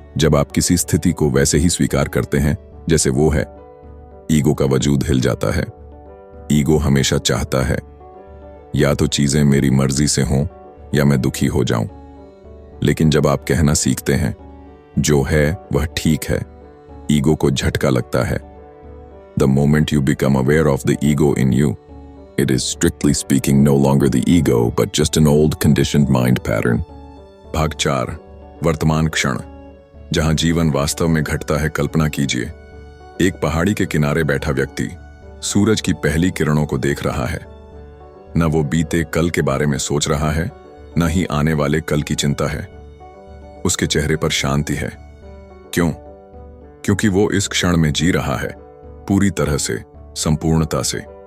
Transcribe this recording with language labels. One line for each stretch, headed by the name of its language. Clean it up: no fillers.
Hindi: जब आप किसी स्थिति को वैसे ही स्वीकार करते हैं जैसे वो है, ईगो का वजूद हिल जाता है। ईगो हमेशा चाहता है या तो चीजें मेरी मर्जी से हों या मैं दुखी हो जाऊं। लेकिन जब आप कहना सीखते हैं जो है वह ठीक है, ईगो को झटका लगता है।
English: The moment you become aware of the ego in you, it is strictly speaking no longer the ego but just an old conditioned mind pattern.
Hindi: भाग 4। वर्तमान क्षण। जहां जीवन वास्तव में घटता है, कल्पना कीजिए, एक पहाड़ी के किनारे बैठा व्यक्ति सूरज की पहली किरणों को देख रहा है। न वो बीते कल के बारे में सोच रहा है, न ही आने वाले कल की चिंता है। उसके चेहरे पर शांति है। क्यों? क्योंकि वो इस क्षण में जी रहा है, पूरी तरह से, संपूर्णता से।